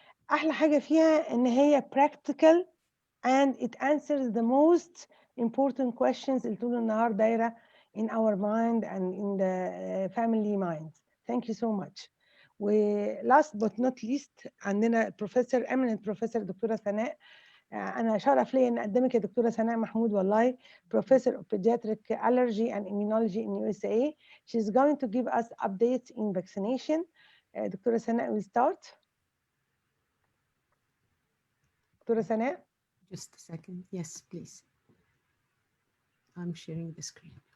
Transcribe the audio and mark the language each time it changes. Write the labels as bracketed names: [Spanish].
[Arabic] أحلى حاجة فيها إن هي [English] practical and it answers the most important questions [Arabic] اللي طول النهار دايرة [English] in our mind and in the family minds. Thank you so much. و last but not least عندنا professor eminent professor دكتورة سناء. [Arabic] أنا شرف لي إن أقدمك يا دكتورة سناء محمود والله [English] Professor of Pediatric Allergy and Immunology in USA. She's going to give us updates in vaccination. دكتورة سناء will start. [Arabic] دكتورة سناء. [English] Just a second. Yes, please. I'm sharing the screen.